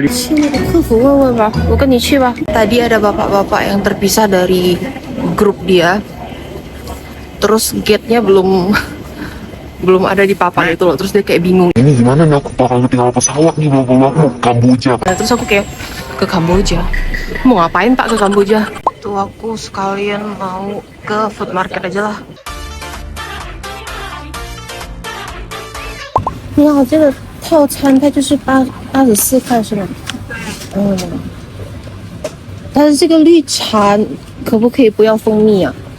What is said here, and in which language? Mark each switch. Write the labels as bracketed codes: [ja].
[zh] 去那个客服问问吧，我跟你去吧。 [id] Tadi ada bapak-bapak yang terpisah dari grup dia. Terus gate-nya belum ada di papan itu loh, terus dia kayak bingung. Ini gimana nih, aku bakal ketinggalan pesawat nih, mau ke Kamboja. Nah, terus aku kayak ke Kamboja. Mau ngapain Pak ke Kamboja? Tuh aku sekalian mau ke food market aja lah. [zh] 你好，这个套餐它就是84块是吗？但是这个绿茶可不可以不要蜂蜜啊？